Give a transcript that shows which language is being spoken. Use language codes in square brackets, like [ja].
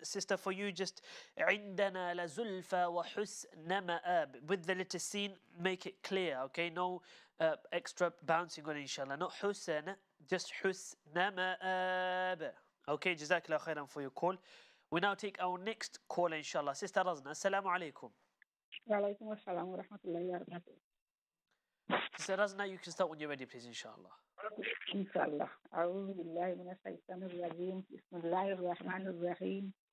[en] Sister, for you, just [ar] عندنا لزلفى وحسن مآب. [en] With the letter sin, make it clear, okay? No extra bouncing on it, inshallah. Not [ar] حسن, [en] just [ar] حسن مآب. [en] Okay, Jazakallah khairan for your call. We now take our next call, inshallah. Sister Razna, Assalamu alaikum. [ar] Wa alaikum assalam wa rahmatullahi wa barakatuh. [en] Sister Razna, you can start when you're ready, please, inshallah. [ar] Inshallah. أعوذ بالله من الشيطان الرجيم بسم الله الرحمن الرحيم